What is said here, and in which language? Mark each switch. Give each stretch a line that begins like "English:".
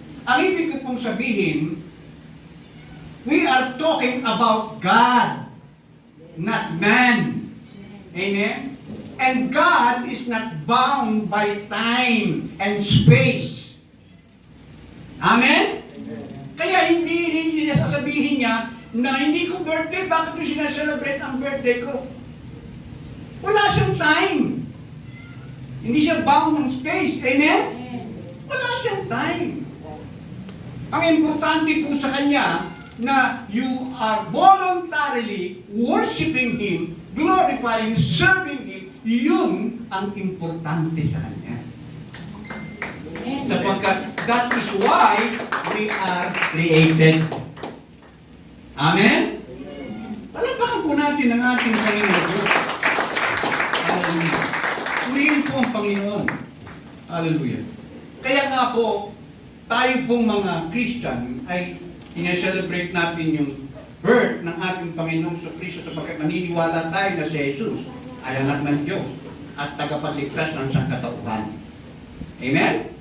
Filipino: Ang ibig ko pong sabihin,
English: we are talking about God, not man. Amen? And God is not bound by time and space. Amen?
Filipino: Kaya hindi niya sasabihin niya na hindi ko birthday, bakit ko sinaselebrate ang birthday ko? Wala siyang time. Hindi siya bound ng space. Amen? Wala siyang time. Ang importante po sa kanya na
English: you are voluntarily worshiping Him, glorifying, serving Him,
Filipino: yun ang importante sa kanya. Sapagkat
English: that is why we are created. Amen?
Filipino: Palapakan po natin ang ating Panginoon. Hallelujah. Purihin po ang Panginoon. Hallelujah. Kaya nga po, tayo pong mga Christian ay ine-celebrate natin yung birth ng ating Panginoong Jesucristo sapagkat naniniwala tayo na si Jesus ay anak ng Diyos at tagapagligtas ng sangkatauhan. Amen?